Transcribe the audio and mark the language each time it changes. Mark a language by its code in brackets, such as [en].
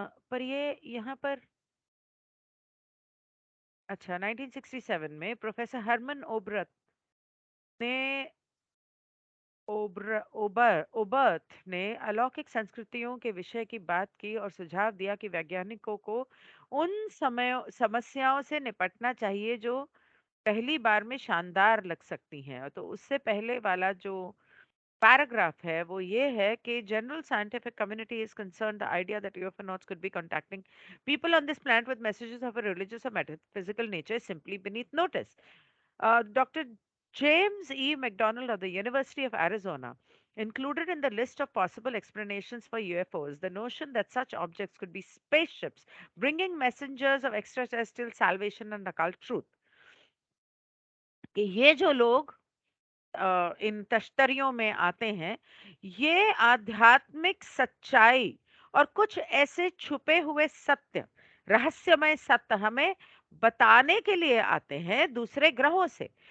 [hi] पर ये यहाँ पर अच्छा 1967 में प्रोफेसर हरमन ने ओबर्थ ने अलौकिक संस्कृतियों के विषय की बात की और सुझाव दिया कि वैज्ञानिकों को उन समस्याओं से निपटना चाहिए जो पहली बार में शानदार लग सकती हैं। तो उससे पहले वाला जो पैराग्राफ है वो ये है कि [en] General scientific community is concern the idea that UFOnauts could be contacting people on this planet with messages of a religious or metaphysical nature is simply beneath notice. Dr. James E. McDonald of the University of Arizona included in the list of possible explanations for UFOs the notion that such objects could be spaceships bringing messengers of extraterrestrial salvation and occult truth. [hi] कि ये जो लोग इन तश्तरियों में आते हैं, ये आध्यात्मिक सच्चाई और कुछ ऐसे छुपे हुए सत्य, रहस्यमय सत्य हमें बताने के लिए आते हैं दूसरे ग्रहों से।